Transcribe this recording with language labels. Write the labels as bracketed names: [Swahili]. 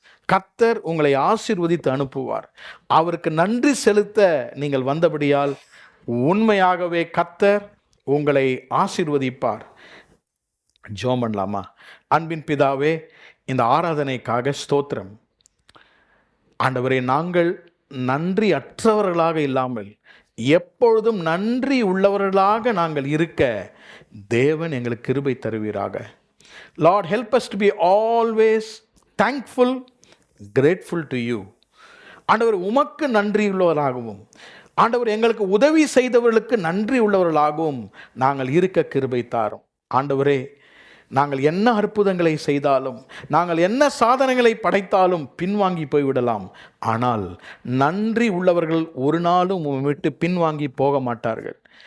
[Tamil] கர்த்தர் உங்களை ஆசீர்வதித்து அனுப்புவார். அவருக்கு நன்றி செலுத்த நீங்கள் வந்தபடியால் உண்மையாகவே கர்த்தர் உங்களை ஆசீர்வதிப்பார். ஜெபம் பண்ணலாமா? அன்பின் பிதாவே, இந்த ஆராதனைக்காக ஸ்தோத்திரம். ஆண்டவரே, நாங்கள் நன்றி அற்றவர்களாக இல்லாமல் எப்பொழுதும் நன்றி உள்ளவர்களாக நாங்கள் இருக்க தேவன் எங்களுக்கு கிருபை தருவீராக. [English] Lord, help us to be always thankful, grateful to you. [Tamil] ஆண்டவர், உமக்கு நன்றி உள்ளவர்களாகவும், ஆண்டவர் எங்களுக்கு உதவி செய்தவர்களுக்கு நன்றி உள்ளவர்களாகவும் நாங்கள் இருக்க கிருபை தாரும். ஆண்டவரே, நாங்கள் என்ன அற்புதங்களை செய்தாலும், நாங்கள் என்ன சாதனைகளை படைத்தாலும் பின்வாங்கி போய்விடலாம். ஆனால் நன்றி உள்ளவர்கள் ஒரு நாளும் விட்டு பின்வாங்கி போக மாட்டார்கள்.